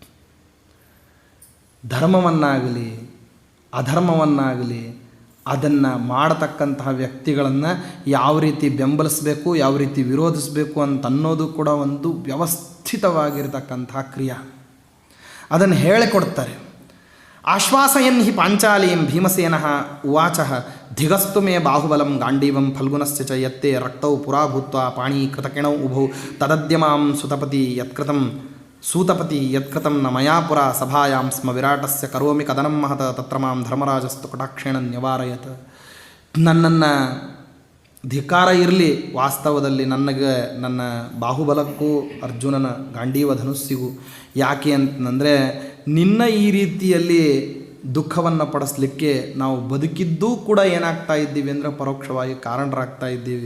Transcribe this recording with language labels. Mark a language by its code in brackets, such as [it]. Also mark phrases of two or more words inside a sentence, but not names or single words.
[kn] ಧರ್ಮವನ್ನಾಗಲಿ ಅಧರ್ಮವನ್ನಾಗಲಿ ಅದನ್ನು ಮಾಡತಕ್ಕಂತಹ ವ್ಯಕ್ತಿಗಳನ್ನು ಯಾವ ರೀತಿ ಬೆಂಬಲಿಸಬೇಕು, ಯಾವ ರೀತಿ ವಿರೋಧಿಸಬೇಕು ಅಂತ ಅನ್ನೋದು ಕೂಡ ಒಂದು ವ್ಯವಸ್ಥಿತವಾಗಿರ್ತಕ್ಕಂತಹ ಕ್ರಿಯೆ. ಅದನ್ನು ಹೇಳಿಕೊಡ್ತಾರೆ. [sa] ಆಶ್ವಾಸಯನ್ ಹಿ ಪಾಂಚಾಲೀಂ ಭೀಮಸೇನ ಉವಾಚ ಧಿಗಸ್ತು ಮೇ ಬಾಹುಬಲಂ ಗಾಂಡೀವಂ ಫಲ್ಗುನಸ್ಯ ಚ ಯತ್ತೆ ರಕ್ತೌ ಪುರಾ ಭೂತ್ವಾ ಪಾಣಿ ಕೃತಕಿಣೌ ಉಭೌ ತದದ್ಯಮಾಂ ಸೂತಪತಿ ಯತ್ಕೃತಂ ನ ಮಯಾ ಪುರ ಸಭಾಯಾಂ ಸ್ಮ ವಿರಾಟಸ್ಯ ಕರೋಮಿ ಕದನಂ ಮಹತ ತತ್ರ ಮಾಂ ಧರ್ಮರಾಜಸ್ತು ಕಟಾಕ್ಷೇಣ ನಿವಾರಯತ್. [kn] ನನ್ನನ್ನು ಧಿಕ್ಕಾರ ಇರಲಿ, ವಾಸ್ತವದಲ್ಲಿ ನನಗೆ ನನ್ನ ಬಾಹುಬಲಕ್ಕೂ ಅರ್ಜುನನ ಗಾಂಡೀವ ಧನುಸ್ಸಿಗೂ ಯಾಕೆ ಅಂತಂದರೆ ನಿನ್ನ ಈ ರೀತಿಯಲ್ಲಿ ದುಃಖವನ್ನು ಪಡಿಸ್ಲಿಕ್ಕೆ ನಾವು ಬದುಕಿದ್ದೂ ಕೂಡ ಏನಾಗ್ತಾ ಇದ್ದೀವಿ ಅಂದರೆ ಪರೋಕ್ಷವಾಗಿ ಕಾರಣರಾಗ್ತಾ ಇದ್ದೀವಿ.